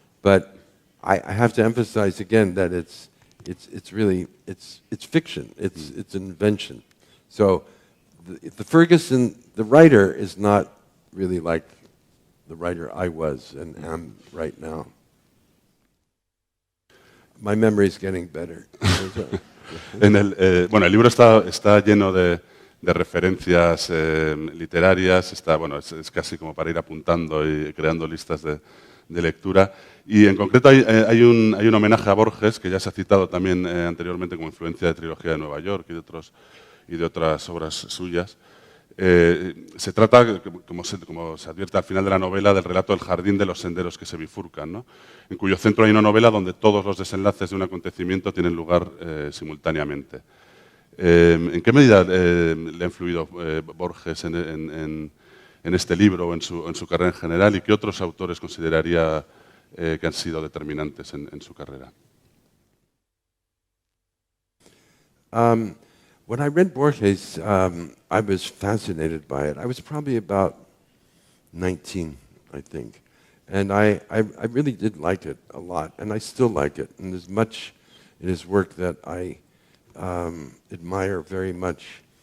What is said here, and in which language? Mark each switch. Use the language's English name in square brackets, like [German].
[English] But I have to emphasize again that it's really fiction. It's an invention. So the Ferguson, the writer, is not really like the writer I was and am right now. My memory is getting better. [Spanish] El libro está lleno de referencias literarias, es casi como para ir apuntando y creando listas de lectura. Y en concreto hay un homenaje a Borges, que ya se ha citado también anteriormente como influencia de Trilogía de Nueva York y de otras obras suyas. Se trata, como se advierte al final de la novela, del relato del jardín de los senderos que se bifurcan, ¿no? En cuyo centro hay una novela donde todos los desenlaces de un acontecimiento tienen lugar simultáneamente. ¿En qué medida le ha influido Borges en este libro o en su carrera en general, y qué otros autores consideraría que han sido determinantes en su carrera? [English] When I read Borges, I was fascinated by it. I was probably about 19, I think. And I really did like it a lot, and I still like it. And there's much in his work that I admire very much.